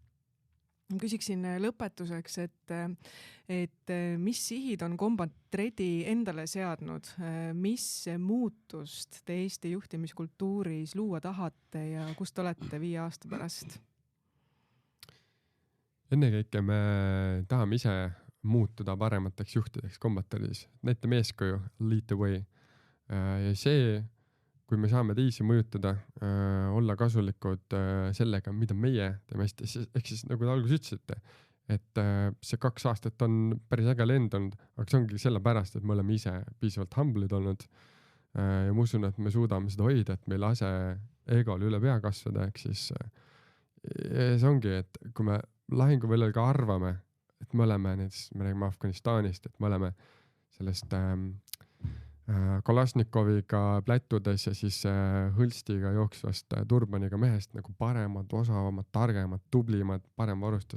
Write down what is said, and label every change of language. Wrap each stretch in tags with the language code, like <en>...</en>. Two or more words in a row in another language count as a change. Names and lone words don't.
<et>Küsiksin lõpetuseks, et mis sihid on Combat Ready endale seadnud, mis muutust te Eesti juhtimiskultuuris luua tahate ja kust olete 5 aasta pärast? Ennekõike me tahame ise muutuda paremateks juhtideks Combat Readys. Näitame eeskuju,</et> <en>lead the way.</en> <et>Ja see, kui me saame teisi mõjutada, olla kasulikud sellega, mida meie teeme hästi, ehk siis nagu te alguses ütlesite, et see 2 aastat on päris äge lend olnud, aga see ongi sellepärast, et me oleme ise piisavalt humble'id olnud ja ma usun, et me suudame seda hoida, et meil lase egol üle pea kasvada, ehk siis see ongi, et kui me lahinguväljal ka arvame, et me oleme näiteks, me räägime Afganistanist, et me oleme sellest Kalasnikoviga plätudes ja siis hõlstiga jooksvast turbaniga mehest nagu paremad, osavamad, targemad, tublimad, parem varustus.</et>